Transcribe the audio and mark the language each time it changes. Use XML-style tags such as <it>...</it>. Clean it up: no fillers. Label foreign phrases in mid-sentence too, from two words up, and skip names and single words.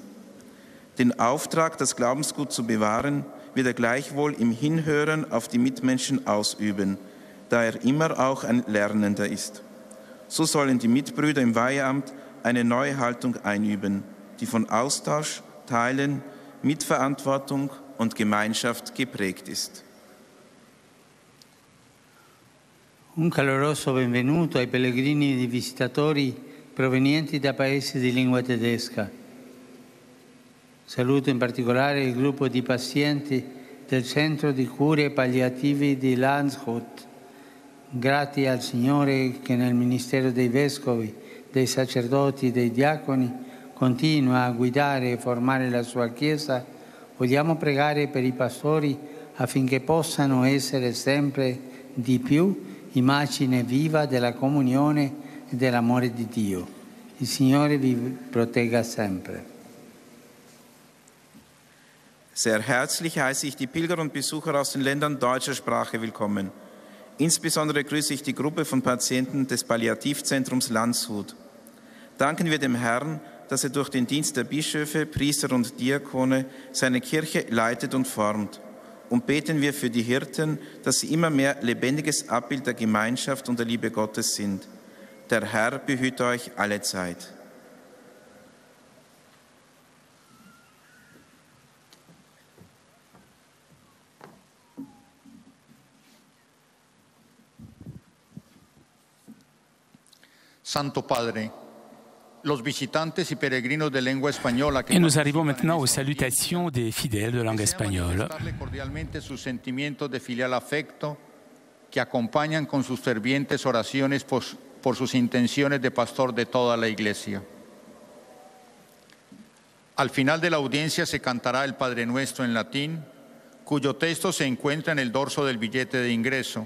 <de>Den Auftrag, das Glaubensgut zu bewahren, wird er gleichwohl im Hinhören auf die Mitmenschen ausüben, da er immer auch ein Lernender ist. So sollen die Mitbrüder im Weiheamt eine neue Haltung einüben, die von Austausch, Teilen, Mitverantwortung und Gemeinschaft geprägt ist.</de> <it>Un caloroso benvenuto ai pellegrini e ai visitatori provenienti da paesi di lingua tedesca. Saluto in particolare il gruppo di pazienti del Centro di Cure Palliativi di Landshut. Grati al Signore che nel ministero dei vescovi, dei sacerdoti e dei diaconi continua a guidare e formare la sua Chiesa, vogliamo pregare per i pastori affinché possano essere sempre di più immagine viva della comunione e dell'amore di Dio. Il Signore vi protegga sempre.</it> <de>Sehr herzlich heiße ich die Pilger und Besucher aus den Ländern deutscher Sprache willkommen. Insbesondere grüße ich die Gruppe von Patienten des Palliativzentrums Landshut. Danken wir dem Herrn, dass er durch den Dienst der Bischöfe, Priester und Diakone seine Kirche leitet und formt. Und beten wir für die Hirten, dass sie immer mehr lebendiges Abbild der Gemeinschaft und der Liebe Gottes sind. Der Herr behüte euch alle Zeit.</de> <es>Santo Padre, los visitantes y peregrinos de lengua española que</es> <fr>Et nous arrivons maintenant aux salutations des fidèles de langue espagnole.</fr> <es>manifestarle cordialmente sus sentimientos de filial afecto que acompañan con sus fervientes oraciones por sus intenciones de pastor de toda la Iglesia. Al final de la audiencia se cantará el Padre Nuestro en latín, cuyo texto se encuentra en el dorso del billete de ingreso.</es>